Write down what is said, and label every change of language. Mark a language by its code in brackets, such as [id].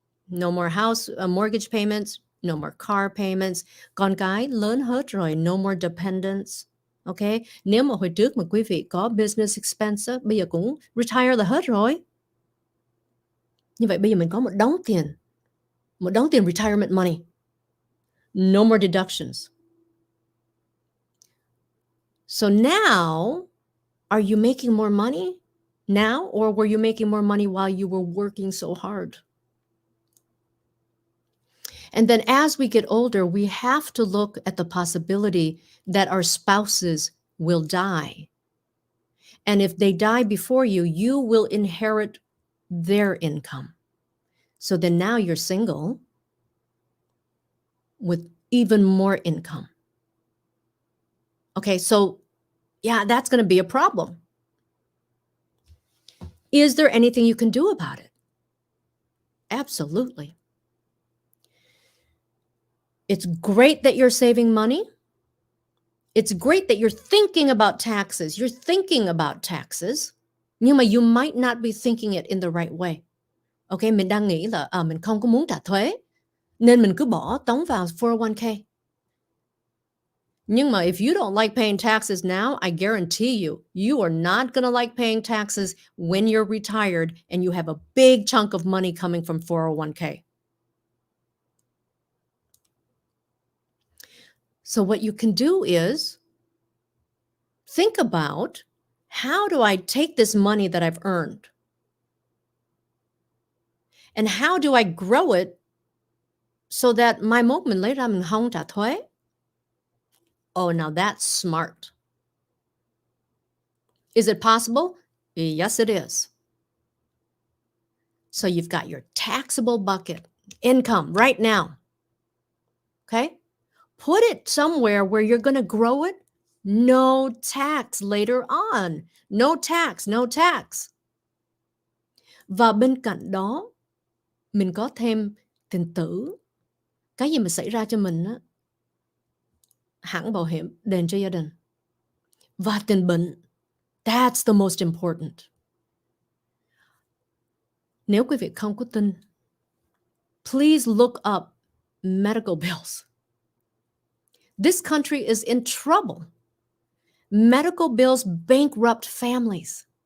[en] No more house mortgage payments, no more car payments. [vi] Con cái lớn hết rồi, [en] no more dependents. [vi] Okay? Nếu mà hồi trước mà quý vị có business expense, bây giờ cũng retire là hết rồi. Như vậy bây giờ mình có một đống tiền retirement money. [en] No more deductions. So now, are you making more money now, or were you making more money while you were working so hard? And then as we get older, we have to look at the possibility that our spouses will die. And if they die before you, you will inherit their income. So then now you're single with even more income. Okay, so yeah, that's going to be a problem. Is there anything you can do about it? Absolutely. It's great that you're saving money. It's great that you're thinking about taxes. You're thinking about taxes. [vi] Nhưng mà [en] you might not be thinking it in the right way. [vi] Okay, mình đang nghĩ là mình không có muốn trả thuế, nên mình cứ bỏ tống vào 401k. Nhưng mà [en] if you don't like paying taxes now, I guarantee you, you are not going to like paying taxes when you're retired and you have a big chunk of money coming from 401k. So what you can do is think about, how do I take this money that I've earned? And how do I grow it so that [vi] mai mốt mình lấy ra mình không trả thuế? [en] Oh, now that's smart. Is it possible? Yes, it is. So you've got your taxable bucket income right now. Okay? Put it somewhere where you're going to grow it. No tax later on. No tax, no tax. [vi] Và bên cạnh đó, mình có thêm tiền tử. Cái gì mà xảy ra cho mình á, hãng bảo hiểm đền cho gia đình. Và tiền bệnh. [en] That's the most important. [vi] Nếu quý vị không có tin, [en] please look up medical bills. This country is in trouble. Medical bills bankrupt families.